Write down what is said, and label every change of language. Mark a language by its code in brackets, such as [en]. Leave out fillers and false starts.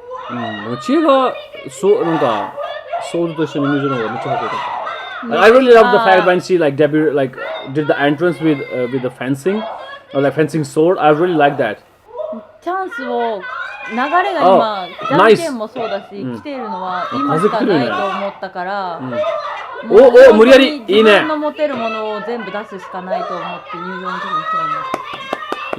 [ja] でもチエがそうなんかソールと一緒に入場の方がめっちゃかっこよかった。 [en] I really love the fact when she like did the entrance with the fencing or like fencing sword. I really like that. [ja] チャンスを流れが今、じゃんけんもそうだし、来ているのは今しかないと思ったから、お無理やりいいね。自分の持てるものを全部出すしかないと思って入場の時に来たの。